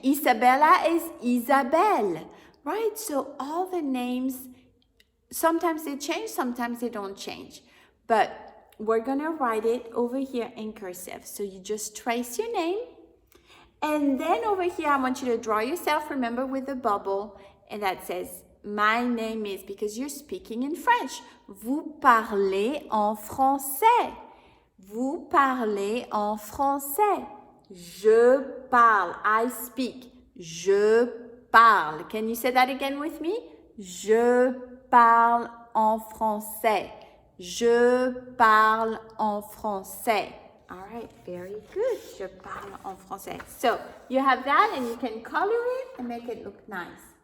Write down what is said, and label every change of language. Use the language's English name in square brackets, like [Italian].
[English] Isabella is Isabelle, right? So all the names, sometimes they change, sometimes they don't change. But we're going to write it over here in cursive. So you just trace your name. And then over here, I want you to draw yourself, remember, with a bubble. And that says, my name is, because you're speaking in French. [French] Vous parlez en français. Vous parlez en français. Je parle. [English] I speak. [French] Je parle. [English] Can you say that again with me? [French] Je parle en français. Je parle en français. [English] All right, very good. [French] Je parle en français. [English] So you have that and you can color it and make it look nice.